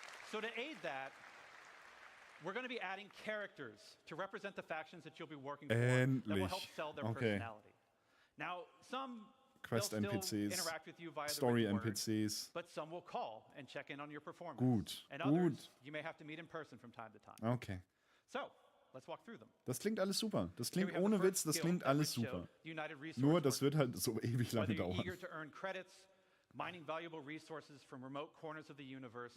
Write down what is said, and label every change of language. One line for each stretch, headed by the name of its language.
English: So to aid that, we're going to be adding characters to represent the factions that you'll be working for that will help sell their personality. Now, some Quest NPCs, interact with you via Story the NPCs. But some will call and check in on your performance.
German: Gut,
English: and others, you may have to meet in person from time to time. Okay. So, let's walk through them.
German: Das klingt alles super. Das klingt ohne Witz, das klingt alles super. Nur, das wird halt so ewig lange dauern.
English: Mining valuable resources from remote corners of the universe.